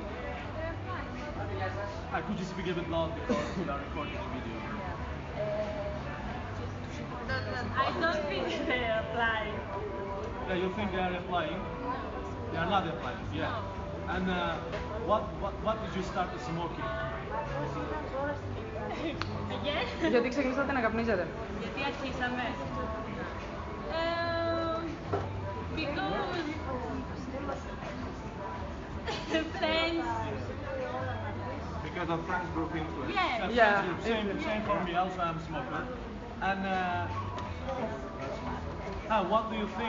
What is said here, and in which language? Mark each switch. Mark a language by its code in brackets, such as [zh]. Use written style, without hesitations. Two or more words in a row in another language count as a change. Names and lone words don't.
[en] Could you speak a bit loud because we are recording the video? I don't think they are applying. Yeah, you think they are applying? They are not applying, yeah. And what did you start smoking? [el] Γιατί ξεκινήσατε να καπνίζετε? Γιατί αρχίσαμε. [en] Friends. Because of friends group influence. Yes. Yeah. Same for me. Also, I'm a smoker. And what do you think?